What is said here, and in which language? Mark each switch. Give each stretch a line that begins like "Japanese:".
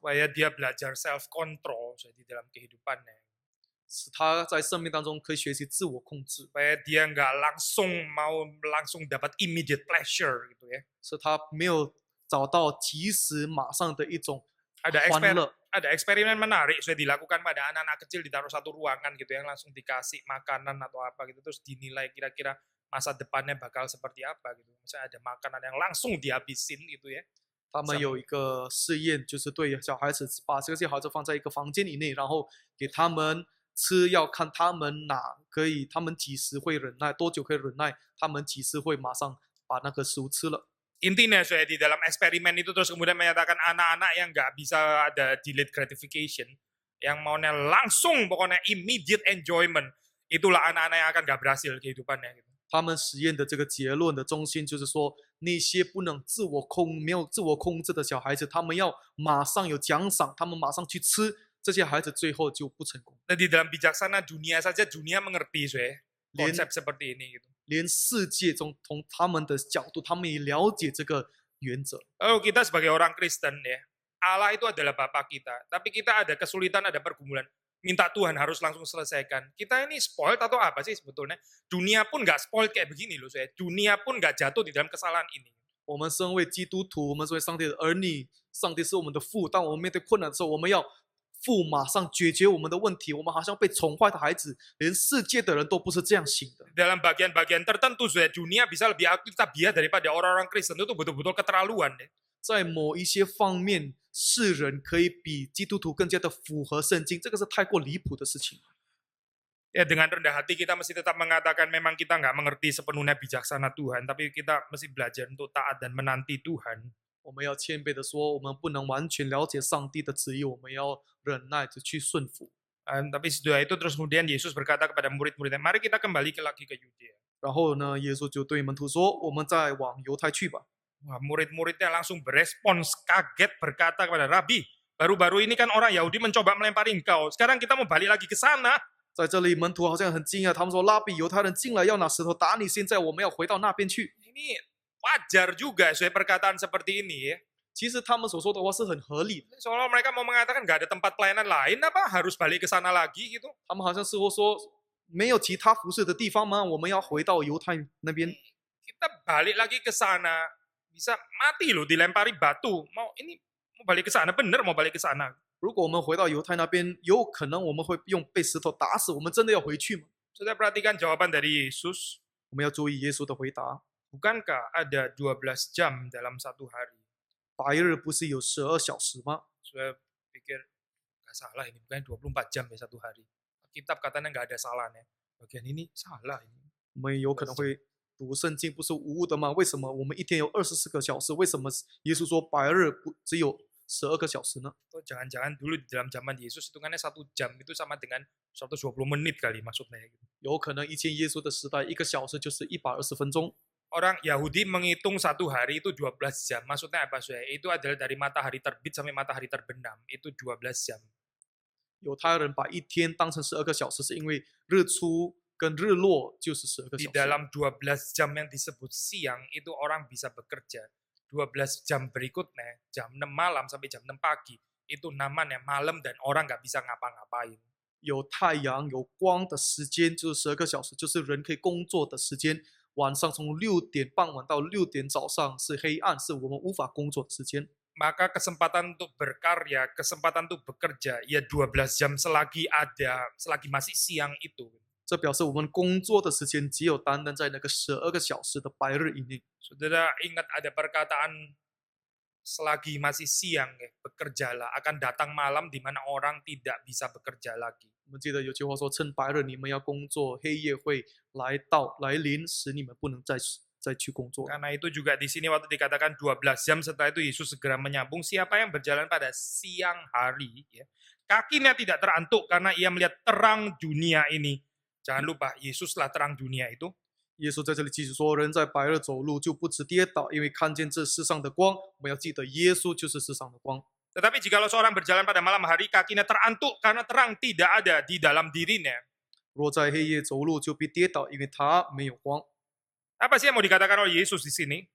Indonesian: Supaya dia belajar self control di dalam kehidupannya.
Chinese: 使他在生命当中可以学习自我控制，
Indonesian: Supaya dia nggak langsung dapat
English: immediate pleasure
Indonesian: gitu ya.
Chinese: 使他没有找到及时马上的一种
Indonesian: Ada
Chinese: 欢乐。
Indonesian: ada eksperimen menarik sudah dilakukan pada anak-anak kecil, ditaruh satu ruangan gitu yang langsung dikasih makanan atau apa gitu, terus dinilai kira-kira masa depannya bakal seperti apa gitu. Misalnya ada makanan yang langsung dihabisin gitu ya.
Chinese: 他们有一个试验，就是对小孩子把这些小孩子放在一个房间以内，然后给他们吃药，看他们他们几时会忍耐，多久可以忍耐，他们几时会马上把那个食物吃了。
Indonesian: Intinya saya di dalam eksperimen itu terus kemudian menyatakan anak-anak yang nggak bisa ada
English: delayed gratification,
Indonesian: yang maunya langsung pokoknya
English: immediate enjoyment,
Indonesian: itulah anak-anak yang akan nggak berhasil kehidupannya gitu.
Chinese: 他们实验的这个结论的中心就是说，那些不能没有自我控制的小孩子，他们要马上有奖赏，他们马上去吃，这些孩子最后就不成功。
Indonesian: Dan di dalam bijaksana dunia saja dunia mengerti saya konsep seperti ini gitu.
Chinese: 连世界中从他们的角度，他们也了解这个原则。
Indonesian: Lalu kita sebagai orang Kristen ya, Allah itu adalah Bapa kita, tapi kita ada kesulitan, ada pergumulan. Minta Tuhan harus langsung selesaikan. Kita ini spoiled atau apa sih sebetulnya? Dunia pun nggak spoiled kayak begini loh saya. Dunia pun nggak jatuh di dalam kesalahan ini.
Chinese: 我们身为基督徒，我们身为上帝的儿女，上帝是我们的父。当我们面对困难的时候，我们要父马上解决我们的问题。我们好像被宠坏的孩子，连世界的人都不是这样想的。
Indonesian: Dalam bagian-bagian tertentu saya, dunia bisa lebih aktivitas daripada orang-orang Kristen, itu betul-betul keterlaluan deh.
Chinese: 在某一些方面，世人可以比基督徒更加的符合圣经，这个是太过离谱的事情。
Indonesian: Ya dengan rendah hati kita mesti tetap mengatakan memang kita nggak mengerti sepenuhnya bijaksana Tuhan, tapi kita mesti belajar untuk taat dan menanti Tuhan.
Chinese: 我们要谦卑的说，我们不能完全了解上帝的旨意，我们要忍耐着去顺服。
Indonesian: Tapi setelah itu terus kemudian Yesus berkata kepada murid-muridnya, mari kita kembali lagi ke Yudea.
Chinese: 然后呢，耶稣就对门徒说：“我们再往犹太去吧。”
Indonesian: Wah, murid-muridnya langsung berespons kaget berkata kepada Rabi, baru-baru ini kan orang Yahudi mencoba melempari engkau, sekarang kita mau balik lagi ke sana.
Chinese: 在这里，门徒好像很惊讶，他们说：“拉比，犹太人进来要拿石头打你，现在我们要回到那边去。”
Indonesian: Ini wajar juga saya perkataan seperti ini ya.
Chinese: 其实他们所说的话是很合理的，
Indonesian: Soalnya mereka mau mengatakan nggak ada tempat pelayanan lain apa harus balik ke sana lagi gitu.
Chinese: 他们好像似乎说没有其他服侍的地方吗？我们要回到犹太那边。
Indonesian: Kita balik lagi ke sana bisa mati loh dilempari batu. Mau balik ke sana, bener mau balik ke sana.
Chinese: 如果我们回到犹太那边，有可能我们会被石头打死。我们真的要回去吗？
Indonesian: Sudah perhatikan jawaban dari Yesus.
Chinese: 我们要注意耶稣的回答。
Indonesian: Bukankah ada 12 jam dalam satu hari?
Chinese: 白日不是有12小时吗？
Indonesian: Saya pikir nggak salah ini, bukan 24 jam ya satu hari. Kitab katanya nggak ada salahnya. Bagian ini salah ini.
Chinese: 我们有可能会读圣经不是无误的吗？为什么我们一天有24个小时？为什么耶稣说白日只有12个小时呢？
Indonesian: Atau jangan-jangan dulu di dalam zaman Yesus hitungannya 1 jam itu sama dengan 120 menit kali maksudnya.
Chinese: 有可能以前耶稣的时代，1个小时就是120分钟。
Indonesian: Orang Yahudi menghitung satu hari itu 12 jam. Maksudnya apa saya? Itu adalah dari matahari terbit sampai matahari terbenam. Itu 12 jam.
Chinese: 犹太人把一天当成12个小时，是因为日出跟日落就是12个
Indonesian: Di
Chinese: 小时。
Indonesian: dalam 12 jam yang disebut siang itu orang bisa bekerja. 12 jam berikutnya, jam 6 malam sampai jam 6 pagi, itu namanya malam dan orang nggak bisa ngapa-ngapain.
Chinese: 有太阳有光的时间就是12个小时，就是人可以工作的时间。晚上从6点傍晚到6点早上是黑暗，是我们无法工作的时间。
Indonesian: Maka kesempatan untuk berkarya, kesempatan untuk bekerja, ya 12 jam selagi masih siang itu.
Chinese: 这表示我们工作的时间只有单单在那个12个小时的白日以内。
Indonesian: Saudara ingat ada perkataan selagi masih siang ya, bekerjalah, akan datang malam di mana orang tidak bisa bekerja lagi.
Chinese: 我们记得有句话说：“趁白日你们要工作，黑夜会来临，使你们不能再去工作。”
Indonesian: Karena itu juga di sini waktu dikatakan 12 jam setelah itu Yesus segera menyambung, siapa yang berjalan pada siang hari, ya, kakinya tidak terantuk karena ia melihat terang dunia ini. Jangan lupa, Yesuslah terang dunia itu.
Chinese: 耶稣在这里继续说：“人在白日走路就不致跌倒，因为看见这世上的光。” 我们要记得，耶稣就是世上的光。
Indonesian: Tetapi jikalau seorang berjalan pada malam hari, kakinya terantuk karena terang tidak ada di dalam dirinya.
Chinese: 若在黑夜走路，就必跌倒，因为他没有光。
Indonesian: Apa sih yang mau dikatakan oleh Yesus di sini?